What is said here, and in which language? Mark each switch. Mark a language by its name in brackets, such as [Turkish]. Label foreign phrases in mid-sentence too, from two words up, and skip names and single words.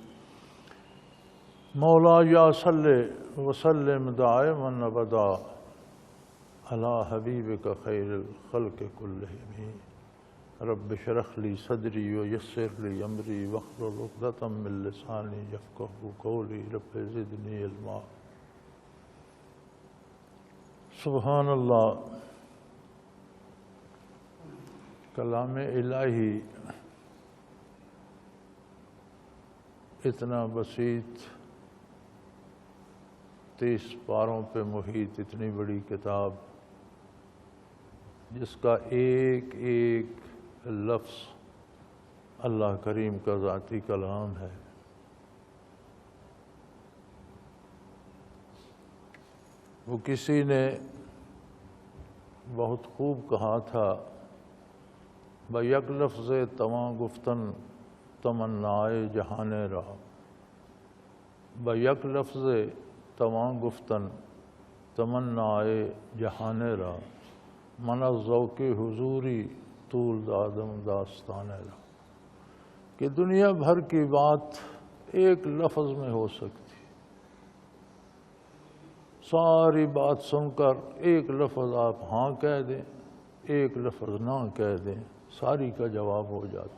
[Arabic] مولاي صل وسلم دائما أبدا على حبيبك خير الخلق كلهم. رب اشرح لي صدري ويسر لي أمري واحلل عقدة من لساني يفقهوا قولي. رب زدني علما. سبحان اللہ. [Urdu] کلام الہی اتنا بسیط، 30 پاروں پہ محیط اتنی بڑی کتاب، جس کا ایک ایک لفظ اللہ کریم کا ذاتی کلام ہے. وہ کسی نے بہت خوب کہا تھا، [Persian] بیک لفظ تواں گفتن تمنائے جہان را. بیک لفظ تواں گفتن تمنائے جہان را. من از ذوق حضوری طول دادم داستان را. [Urdu] کہ دنیا بھر کی بات ایک لفظ میں ہو سکتی، ساری بات سن کر ایک لفظ آپ ہاں کہہ دیں، ایک لفظ نہ کہہ دیں، ساری کا جواب ہو جاتا.